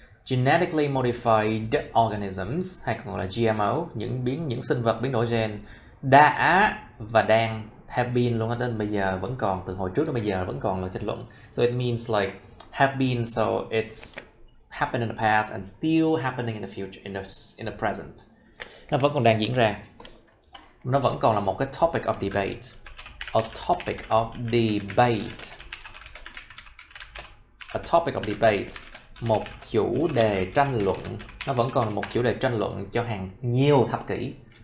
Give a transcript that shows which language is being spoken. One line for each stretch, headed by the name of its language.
Vietnamese: Genetically modified organisms, hay còn gọi là GMO, những sinh vật biến đổi gen đã và đang
English: have been
Vietnamese: luôn, đến bây giờ vẫn còn, từ hồi trước đến bây giờ vẫn còn là tranh luận.
English: So it means like have been, so it's happened in the past and still happening in the future, in the present.
Vietnamese: Nó vẫn còn đang diễn ra. Nó vẫn còn là một cái
English: topic of debate. A topic of debate.
Vietnamese: Một chủ đề tranh luận. Nó vẫn còn là một chủ đề tranh luận cho hàng nhiều thập kỷ.